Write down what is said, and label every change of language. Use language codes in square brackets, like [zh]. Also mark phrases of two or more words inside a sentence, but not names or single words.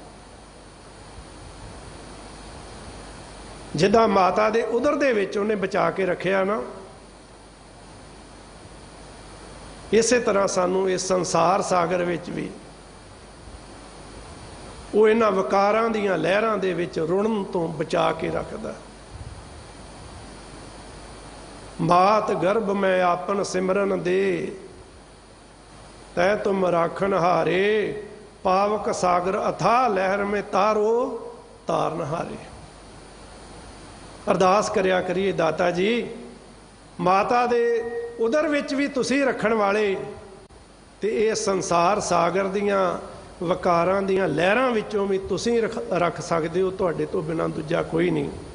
[pa] ਜਿੱਦਾਂ ਮਾਤਾ ਦੇ ਉਦਰ ਦੇ ਵਿਚ ਉਹਨੇ ਬਚਾ ਕੇ ਰੱਖਿਆ ਨਾ, ਇਸੇ ਤਰ੍ਹਾਂ ਸਾਨੂੰ ਇਸ ਸੰਸਾਰ ਸਾਗਰ ਵਿਚ ਭੀ ਉਹ ਇਨ੍ਹਾਂ ਵਕਾਰਾਂ ਦੀਆਂ ਲਹਿਰਾਂ ਦੇ ਵਿਚ ਰੁੜ੍ਹਨ ਤੋਂ ਬਚਾ ਕੇ ਰੱਖਦਾ। ਮਾਤ ਗਰਭ ਮੇਂ ਆਪਨ ਸਿਮਰਨ ਦੇ, ਤੈ ਤੁਮ ਰਾਖਨ ਹਾਰੇ, ਪਾਵਕ ਸਾਗਰ ਅਥਾ ਲਹਰ ਮੇਂ ਤਾਰੋ ਤਾਰਨ ਹਾਰੇ। ਅਰਦਾਸ ਕਰਿਆ ਕਰੀਏ ਦਾਤਾ ਜੀ, ਮਾਤਾ ਦੇ ਉਦਰ ਵਿਚ ਭੀ ਤੁਸੀਂ ਰਖਣ ਵਾਲੇ, ਤੇ ਯੇ ਸੰਸਾਰ ਸਾਗਰ ਦੀਆਂ ਵਕਾਰਾਂ ਦੀਆਂ ਲਹਿਰਾਂ ਵਿਚੋਂ ਭੀ ਤੁਸੀਂ ਰੱਖ ਸਕਦੇ ਹੋ, ਤੁਹਾਡੇ ਤੋਂ ਬਿਨਾ ਦੂਜਾ ਕੋਈ ਨਹੀਂ।